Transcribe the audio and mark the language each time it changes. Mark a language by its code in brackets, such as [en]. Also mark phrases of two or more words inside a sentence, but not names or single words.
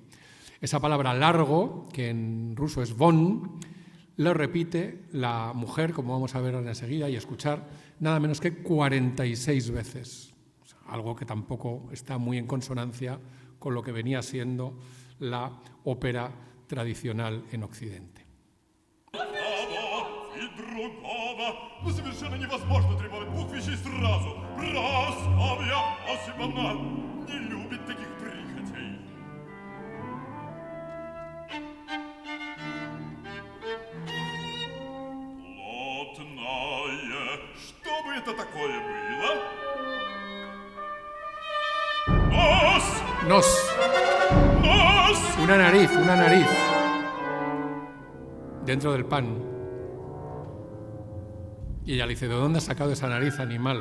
[es] Esa palabra largo, que en ruso es von, lo repite la mujer, como vamos a ver enseguida y escuchar, nada menos que 46 veces. Algo que tampoco está muy en consonancia con lo que venía siendo la ópera tradicional en Occidente. [ru] другого. Ну, совершенно невозможно требовать двух вещей сразу. Прасковья Осиповна не любит таких прихотей. Плотное. Что бы это такое было? Нос! Nos. Нос! [es] Una nariz. Dentro del pan. Y ella le dice, ¿de dónde has sacado esa nariz, animal?